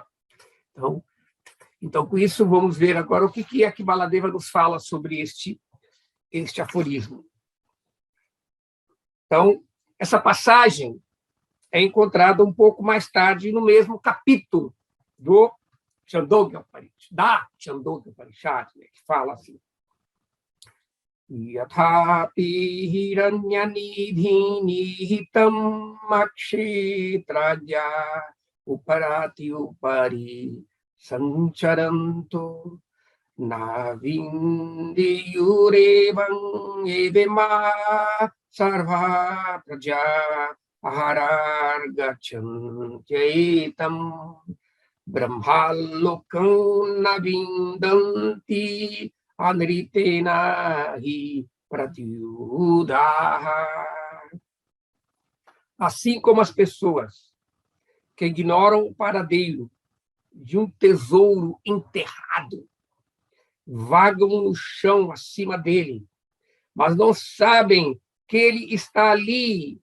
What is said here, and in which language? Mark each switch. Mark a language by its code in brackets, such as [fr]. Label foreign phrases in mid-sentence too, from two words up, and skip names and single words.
[pt] Então, com isso, vamos ver agora o que é que Baladeva nos fala sobre este aforismo. Então, essa passagem é encontrada um pouco mais tarde no mesmo capítulo do Chandogya Upanishad, né, que fala assim: [sa] Yathapi hiranyanidhi nihitam akshetraja uparati upari sancharanto navindiyurevam evema sarva praja aharar gachantyaitam brahmalokam navindanti anritena hi pratyudaha. [pt] Assim como as pessoas que ignoram o paradeiro de um tesouro enterrado, vagam no chão acima dele, mas não sabem que ele está ali.